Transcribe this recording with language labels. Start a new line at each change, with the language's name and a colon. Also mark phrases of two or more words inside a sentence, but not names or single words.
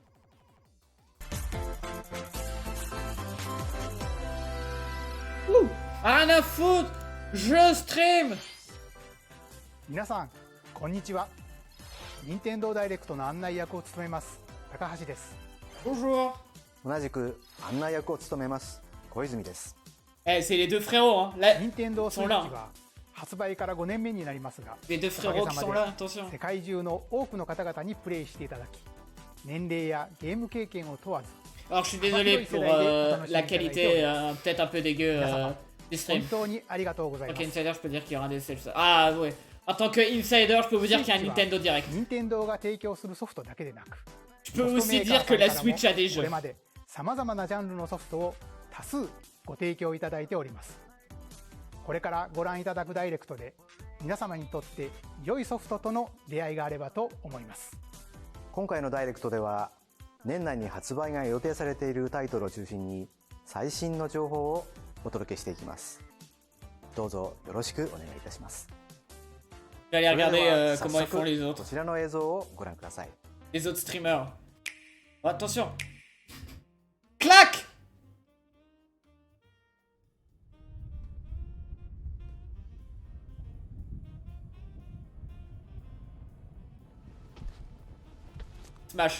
French: Ouh! Rien à foutre! Je stream!
Japanese: 皆さんこんにちは。任天堂ダイレクトの案内役を務めます高橋です。
French: Bonjour!
Japanese: 同じく案内役を務めます小泉です。
French: Eh, c'est les deux frérots, hein. Là,
Japanese: 任天堂スイッチは発売から5年目になりますが、
French: les deux
Japanese: おかげ
French: frérots
Japanese: さ
French: qui
Japanese: ま
French: sont là,
Japanese: で
French: attention.
Japanese: 世界中の多くの方々にプレイしていただき、年齢やゲーム経験を問わず
French: Alors je suis désolé pour la qualité peut-être un peu dégueu du
Japanese: 本
French: stream.
Japanese: 当にありがとうございま
French: Ok,
Japanese: す。
French: Insider, je peux dire qu'il y aura des sales. Ah ouais. En tant que insider, je peux vous dire qu'il y a un Nintendo Direct.
Japanese: 任天堂が提供するソフトだけでなく、
French: Je peux aussi dire que la Switch a des
Japanese: こ
French: jeux.
Japanese: れまでさまざまなジャンルのソフトを多数ご提供いただいております。これからご覧いただくダイレクトで皆様にとって良いソフトとの出会いがあればと思います。今回のダイレクトでは年内に発売が予定されているタイトルを中心に最新の情報をお届けしていきます。どうぞよろしくお願いいたします。
French: Je vais aller
Japanese: それで
French: regarder
Japanese: は
French: comment ils
Japanese: 早
French: font les
Japanese: 速
French: autres.
Japanese: こちらの映像をご覧ください。
French: Les autres streamers. Oh, attention. Clac. Smash.